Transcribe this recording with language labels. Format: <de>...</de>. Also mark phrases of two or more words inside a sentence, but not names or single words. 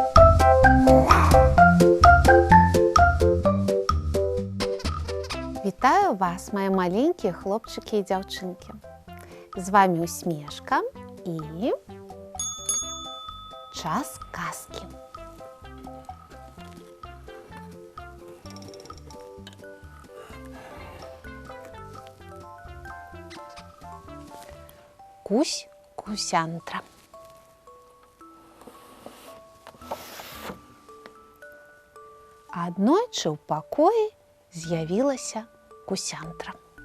<uk>Вітаю вас, мої маленькі хлопчики і дівчинки. З вами Усмішка і час казки. Кусь-кусяндра.</uk> <be>Аднойчы ў пакоі з'явілася кусяндра.</be>